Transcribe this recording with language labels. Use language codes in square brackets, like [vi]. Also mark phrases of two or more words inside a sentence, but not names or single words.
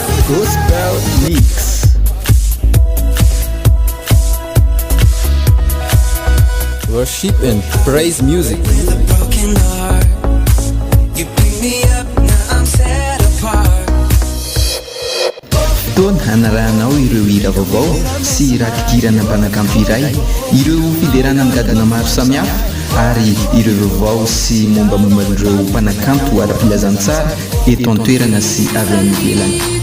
[en] Gospel Mix. Worship and praise music. With a broken heart, you pick me up, now I'm set apart. [mg] Fotoana hanarahanao ireo hira vaovao sy rakikirana mpanakanto iray, ireo fiderana migadana maro samihafa ary ireo vaovao sy mombamomban'ireo mpanakanto ara-pilazana tsara eto an-toerana sy avy amin'ny ivelany.